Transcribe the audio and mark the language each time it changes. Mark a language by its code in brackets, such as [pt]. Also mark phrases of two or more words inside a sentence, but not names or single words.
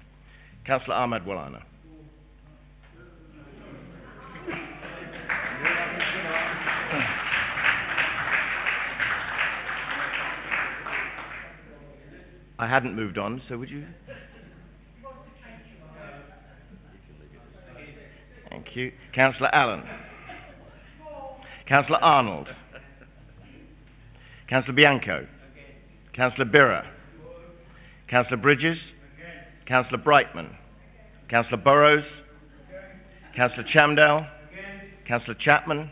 [en] Councillor Ahmad Walana. I hadn't moved on, so would you? Thank you. Councillor Allen. Councillor Arnold. Councillor Bianco. Councillor Birra. Councillor Bridges. Councillor Brightman. Councillor Burrows. Councillor Chamdell. Councillor Chapman.